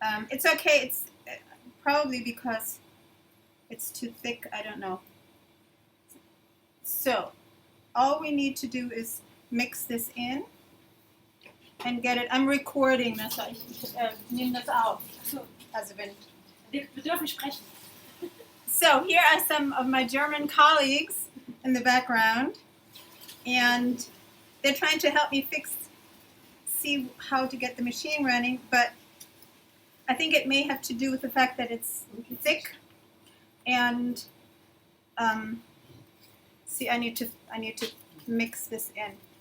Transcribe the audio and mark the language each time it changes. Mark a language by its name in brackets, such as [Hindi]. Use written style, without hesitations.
[English] It's okay. It's probably because it's too thick. I don't know. So all we need to do is mix this in and get it. I'm recording [German] das. Ich nehme das auf. Also wenn wir dürfen sprechen. [English] So here are some of my German colleagues in the background, and they're trying to help me see how to get the machine running, but I think it may have to do with the fact that it's thick, and see, I need to mix this in.